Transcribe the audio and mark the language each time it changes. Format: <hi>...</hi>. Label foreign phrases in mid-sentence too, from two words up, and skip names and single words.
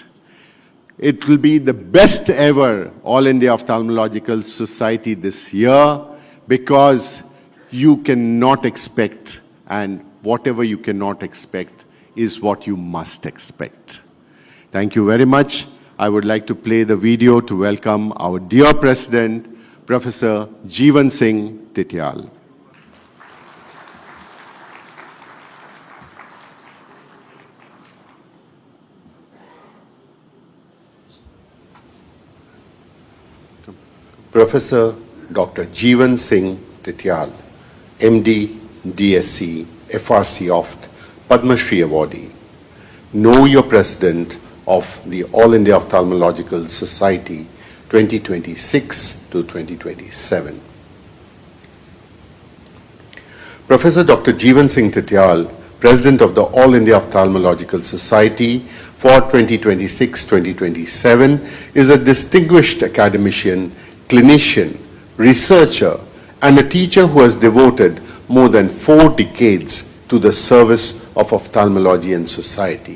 <en>It will be the best ever All India Ophthalmological Society this year, because you cannot expect, and whatever you cannot expect is what you must expect. Thank you very much. I would like to play the video to welcome our dear President, Professor Jeevan Singh Tityal. Professor Dr. Jeevan Singh Tityal, MD, DSc, FRC Oft, Padma Shri Awardee. Know your President of the All India Ophthalmological Society 2026 to 2027. Professor Dr. Jeevan Singh Tityal, President of the All India Ophthalmological Society for 2026-2027, is a distinguished academician, clinician, researcher, and a teacher who has devoted more than 4 decades to the service of ophthalmology and society.</en>